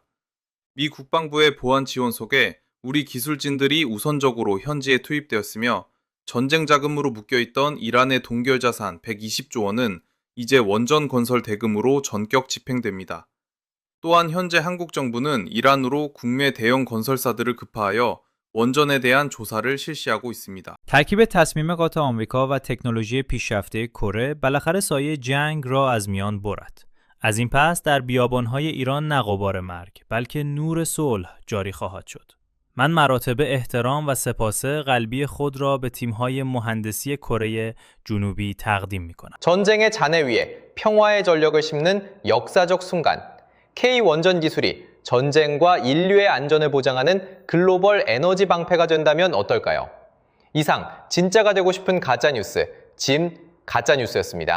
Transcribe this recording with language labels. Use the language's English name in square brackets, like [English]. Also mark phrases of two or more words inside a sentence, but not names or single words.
[Korean] 미 국방부의 보안 지원 속에 우리 기술진들이 우선적으로 현지에 투입되었으며 전쟁 자금으로 묶여있던 이란의 동결 자산 120조 원은 이제 원전 건설 대금으로 전격 집행됩니다. 또한 현재 한국 정부는 이란으로 국내 대형 건설사들을 급파하여 원전에 대한 조사를 실시하고 있습니다. [Persian] ترکیب تصمیم قاطع آمریکا و تکنولوژی پیشرفته کره بالاخره سایه جنگ را از میان برد. از این پس در بیابان‌های ایران نه غبار مرگ بلکه نور صلح جاری خواهد شد. من مراتب احترام و سپاس قلبی خود را به تیم‌های مهندسی کره جنوبی تقدیم می‌کنم. [Korean] 전쟁의 잔해 위에 평화의 전력을 심는 역사적 순간, K 원전 기술이 전쟁과 인류의 안전을 보장하는 글로벌 에너지 방패가 된다면 어떨까요? 이상 진짜가 되고 싶은 가짜뉴스, 진 가짜뉴스였습니다.